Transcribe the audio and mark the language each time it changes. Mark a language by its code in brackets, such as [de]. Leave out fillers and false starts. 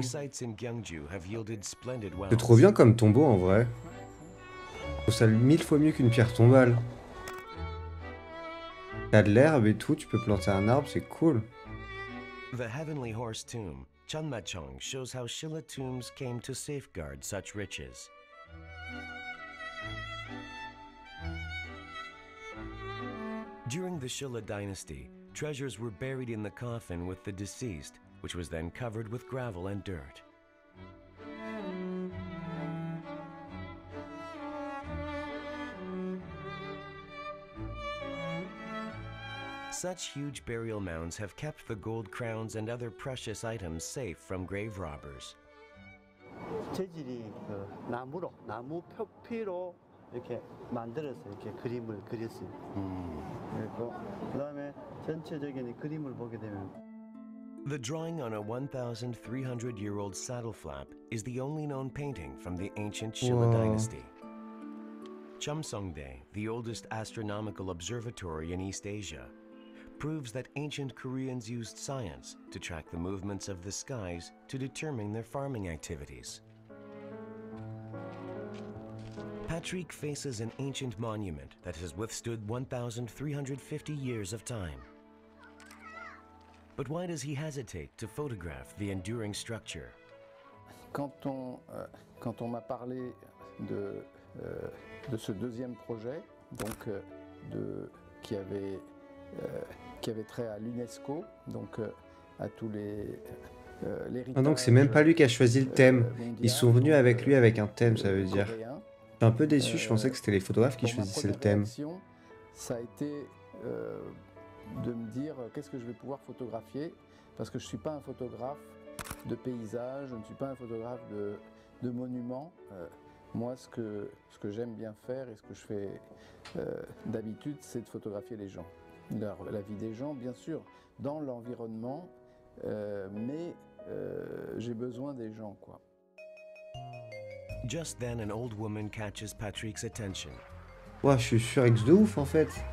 [en] Historic sites in Gyeongju have yielded splendid [fr] C'est [en] wells. [fr] trop bien comme tombeau en vrai. Je trouve ça 1000 fois mieux qu'une pierre tombale. T'as de l'herbe et tout, tu peux planter un arbre, c'est cool. [en] The Heavenly Horse Tomb, Cheonmachong, shows how Shilla tombs came to safeguard such riches. During the Shilla dynasty, treasures were buried in the coffin with the deceased, which was then covered with gravel and dirt. Such huge burial mounds have kept the gold crowns and other precious items safe from grave robbers. [ko] 재질이 그 나무 표피로 이렇게 만들어서 이렇게 그림을 그렸어요. 그리고 그다음에 전체적인 그림을 보게 되면 [en] The drawing on a 1,300-year-old saddle flap is the only known painting from the ancient Shilla Whoa. dynasty. Chumseongdae, the oldest astronomical observatory in East Asia, proves that ancient Koreans used science to track the movements of the skies to determine their farming activities. Patrick faces an ancient monument that has withstood 1,350 years of time. But why does he hesitate to photograph the enduring structure? [fr] Quand on m'a parlé de ce deuxième projet, donc qui avait trait à l'UNESCO, donc à tous les Ah donc c'est même pas lui qui a choisi le thème. Ils sont venus avec lui avec un thème, ça veut dire. Je suis un peu déçu, je pensais que c'était les photographes qui choisissaient le thème. Ça a été de me dire qu'est-ce que je vais pouvoir photographier, parce que je ne suis pas un photographe de paysage, je ne suis pas un photographe de monuments. Moi, ce que j'aime bien faire et ce que je fais d'habitude, c'est de photographier les gens. La vie des gens, bien sûr, dans l'environnement, mais j'ai besoin des gens, quoi. [en] Just then, an old woman catches Patrick's attention. [fr] Ouah, je suis surex de ouf en fait.